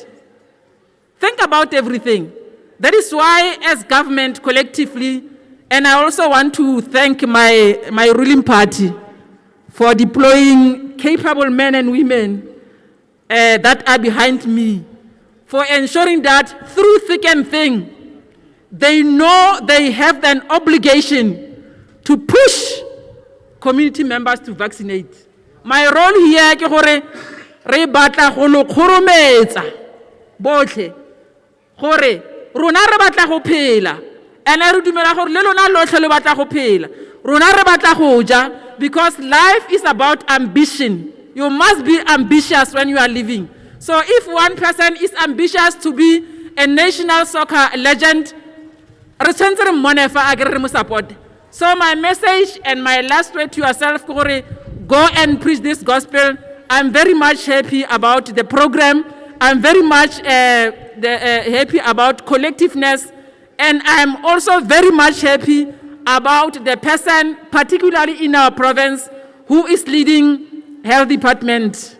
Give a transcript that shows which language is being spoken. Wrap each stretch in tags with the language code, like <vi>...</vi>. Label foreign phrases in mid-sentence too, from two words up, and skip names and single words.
<en>Think about everything. That is why, as government collectively, and I also want to thank my ruling party for deploying capable men and women that are behind me, for ensuring that through thick and thin, they know they have an obligation to push community members to vaccinate. My role here is</en> <tn>gore re batla go lo khorometsa botlhe gore rona re batla go phela ene re dumela gore le lona lotlhe le batla go phela rona re batla go ja</tn> <en>because life is about ambition. You must be ambitious when you are living. So if one person is ambitious to be a national soccer legend.</en> <tn>Re tshwantse re mmone fa a ke re mo support.</tn> <en>So my message and my last word to yourself, Kore, go and preach this gospel. I'm very much happy about the program. I'm very much happy about collectiveness. And I'm also very much happy about the person, particularly in our province, who is leading health department.</en>